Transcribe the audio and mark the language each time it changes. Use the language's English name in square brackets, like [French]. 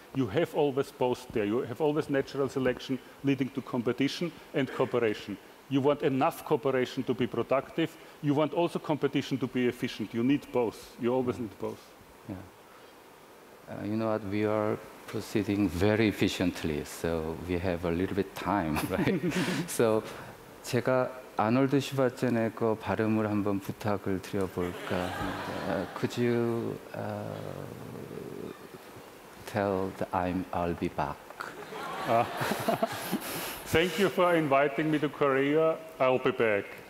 [English] You have always both there. You have always natural selection leading to competition and cooperation. You want enough cooperation to be productive. You want also competition to be efficient. You need both. You always need both. Yeah. You know what? We are proceeding very efficiently, so we have a little bit time, right? [Korean] So 제가 아놀드 슈바젠의 그 발음을 한번 부탁을 드려볼까 합니다. [English] Could you tell the I'll be back? Thank you for inviting me to Korea. I'll be back.